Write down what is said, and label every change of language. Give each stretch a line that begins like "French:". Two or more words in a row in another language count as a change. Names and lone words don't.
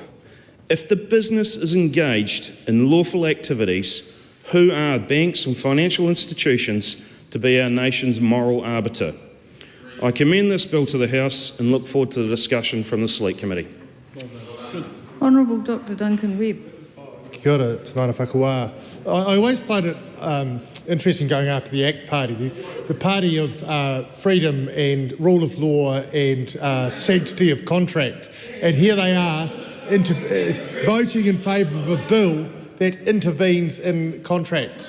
English: If the business is engaged in lawful activities, who are banks and financial institutions to be our nation's moral arbiter? I commend this bill to the House and look forward to the discussion from the Select Committee. Honourable Dr Duncan Webb.
Māori: Kia ora, te mana whakawā.
English: I always find it interesting going after the ACT Party, the party of freedom and rule of law and sanctity of contract. And here they are voting in favour of a bill that intervenes in contracts.